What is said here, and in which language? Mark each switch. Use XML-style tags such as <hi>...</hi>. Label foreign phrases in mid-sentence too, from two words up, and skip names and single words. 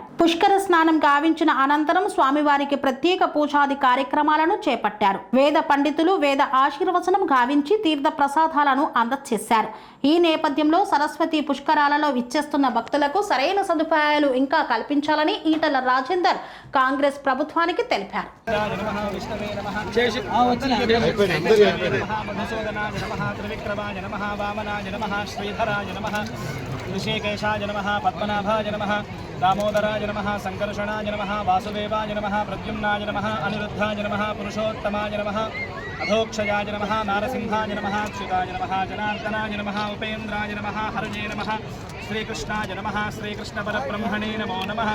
<te>పుష్కర స్నానం గావించిన అనంతరం స్వామివారికి ప్రత్యేక పూజాది కార్యక్రమాలను చేపట్టారు. వేద పండితులు వేద ఆశీర్వచనం గావించి తీర్థ ప్రసాదాలను అందజేశారు. ఈ నేపథ్యంలో సరస్వతి పుష్కరాలలో విచ్చేస్తున్న భక్తులకు సరైన సదుపాయాలు ఇంకా కల్పించాలని ఈటల రాజేందర్ కాంగ్రెస్ ప్రభుత్వానికి తెలిపారు.</te> <sa>ऋषिकेशाय नमः, पद्मनाभाय नमः, दामोदराय नमः, संकर्षणाय नमः, वासुदेवाय नमः, प्रद्युम्नाय नमः, अनिरुद्धाय नमः, पुरुषोत्तमाय नमः, अधोक्षयाय नमः, नारसिंहाय नमः, अच्युताय नमः, जनार्दनाय नमः, उपेन्द्राय नमः, हरये नमः, श्रीकृष्णाय नमः, श्रीकृष्णपरब्रह्मणे नमो नमः.</sa>